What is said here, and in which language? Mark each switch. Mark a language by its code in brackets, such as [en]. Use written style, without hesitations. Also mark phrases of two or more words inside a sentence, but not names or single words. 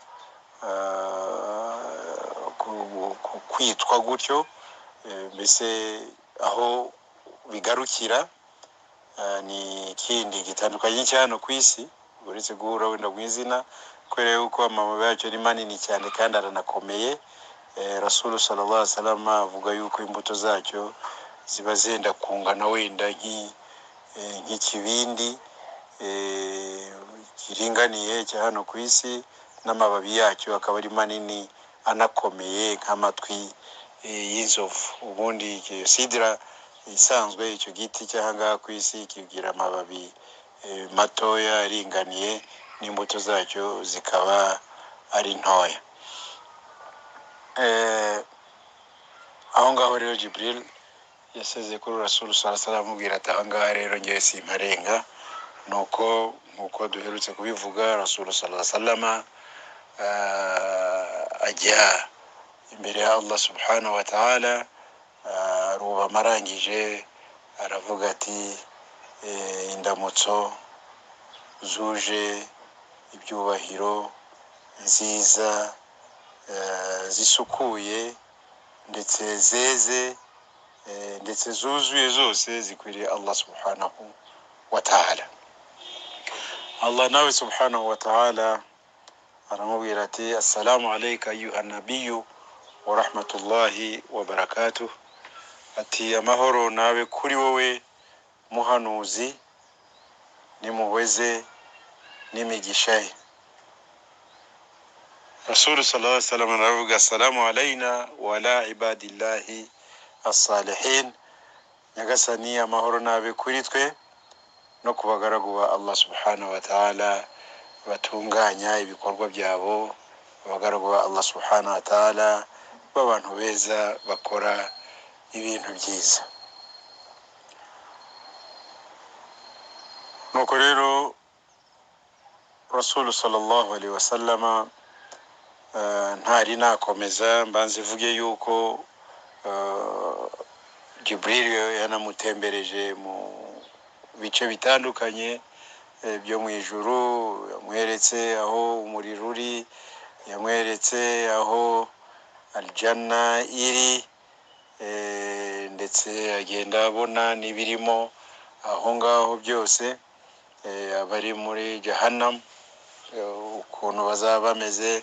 [rw] kwitwa gutyo, mbese aho bigarukira ni ikindi gitandukanye cyane ku isi, uretse guhura wenda mu izina, kubera yuko amababi yacyo ni manini cyane kandi aranakomeye. Rasul [ar] صلى الله عليه وسلم [rw] avuga yuko imbuto zacyo ziba zenda kungana wenda nk'ikibindi kiringaniye cya hano ku isi, n'amababi yacyo akaba ari manini anakomeye nk'amatwi y'inzovu. Ubundi sidra isanzwe, icyo giti cy'ahangaha ku isi kigira amababi matoya aringaniye, n'imbuto zacyo zikaba ari ntoya. Aho ngaho rero Jibril yasezeye kuri Rasul [ar] صلى الله عليه وسلم [rw] amubwira ati aha ngaha rero ngiye simparenga. Nuko nkuko duherutse kubivuga, [ar] رسول صلى الله عليه وسلم [rw] ajya imbere ya Allah [ar] سبحانه وتعالى, [rw] ruba marangije aravuga ati indamutso zuje ibyubahiro, nziza, zisukuye ndetse zeze ndetse zuzuye zose zikwiriye Allah [ar] سبحانه وتعالى. Allah nawe سبحانه وتعالى [rw] aramubwira ati [ar] السلام عليك أيها النبي ورحمة الله وبركاته, [rw] ati amahoro nawe kuri wowe muhanuzi nimuweze n'imigisha ye. [ar] رسول صلى الله عليه وسلم aravuga السلام علينا وعلى عباد الله الصالحين, [rw] nyagasani amahoro nabe kuri twe no kubagaragu ba Allah [ar] سبحانه وتعالى [rw] batunganya ibikorwa byabo, abagaragu ba Allah [ar] سبحانه وتعالى [rw] b'abantu beza bakora ibintu byiza. Nuko rero Rasul [ar] صلى الله عليه وسلم [rw] ntari nakomeza mbanze vuge yuko Jibril yanamutembereje mu bice bitandukanye byo mu ijuru, yamweretse aho umuriro uri, yamweretse aho aljanna iri, ndetse agenda abona n'ibirimo aho ngaho byose, abari muri Jahannam ukuntu bazaba bameze.